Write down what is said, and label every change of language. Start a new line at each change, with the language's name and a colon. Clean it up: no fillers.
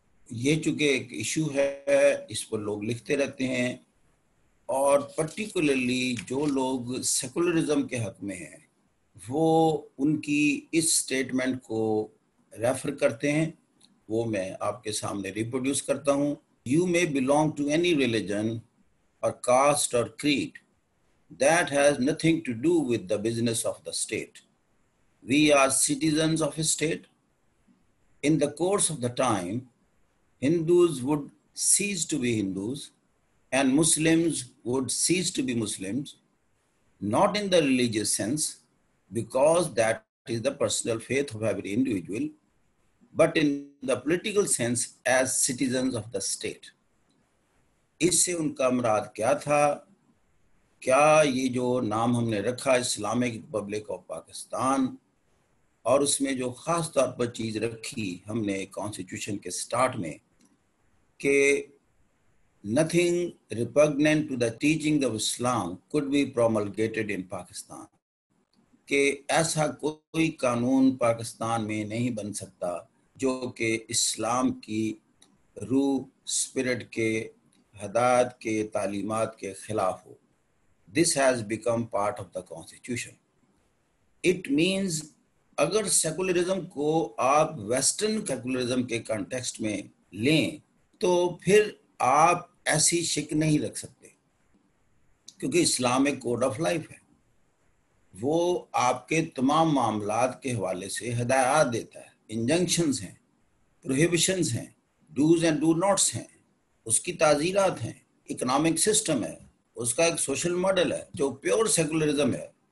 Hindi: ये चूँकि एक इशू है, इस पर लोग लिखते रहते हैं और पर्टिकुलरली जो लोग सेकुलरिज्म के हक में हैं वो उनकी इस स्टेटमेंट को रेफर करते हैं। वो मैं आपके सामने रिप्रोड्यूस करता हूँ।
English: You may belong to any religion और caste और creed, that has nothing to do with the business of the state. We are citizens of a state. In the course of the time, Hindus would cease to be Hindus and Muslims would cease to be Muslims, not in the religious sense, because that is the personal faith of every individual, but in the political sense as citizens of the state.
Hindi: इससे उनका मुराद क्या था? क्या ये जो नाम हमने रखा इस्लामिक रिपब्लिक ऑफ पाकिस्तान और उसमें जो ख़ास तौर पर चीज़ रखी हमने कॉन्स्टिट्यूशन के स्टार्ट में कि
English: nothing repugnant to the teaching of Islam could be promulgated in Pakistan,
Hindi: कि ऐसा कोई कानून पाकिस्तान में नहीं बन सकता जो कि इस्लाम की रूह, स्पिरिट के, हदायत के, तालीमात के ख़िलाफ़ हो।
English: This has become part of the constitution. It means
Hindi: अगर सेकुलरिज्म को आप वेस्टर्न सेकुलरिज्म के कॉन्टेक्स्ट में लें तो फिर आप ऐसी शिक नहीं रख सकते, क्योंकि इस्लाम एक कोड ऑफ लाइफ है। वो आपके तमाम मामलात के हवाले से हिदायत देता है, इंजंक्शंस हैं, प्रोहिबिशंस हैं, डूज एंड डू नॉट्स हैं, उसकी ताज़ीरात हैं, इकोनॉमिक सिस्टम है, उसका एक सोशल मॉडल है जो प्योर सेकुलरिज्म है।